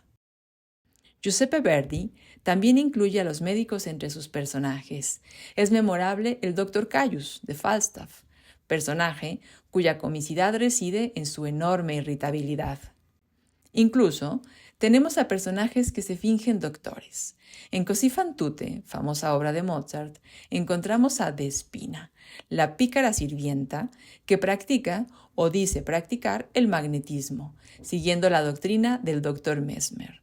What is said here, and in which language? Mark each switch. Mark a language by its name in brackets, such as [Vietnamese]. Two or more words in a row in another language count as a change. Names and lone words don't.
[Spanish] Giuseppe Verdi también incluye a los médicos entre sus personajes. Es memorable el Dr. Caius, de Falstaff, personaje cuya comicidad reside en su enorme irritabilidad. Incluso tenemos a personajes que se fingen doctores. En Così fan tutte, famosa obra de Mozart, encontramos a Despina, la pícara sirvienta que practica o dice practicar el magnetismo, siguiendo la doctrina del Dr. Mesmer.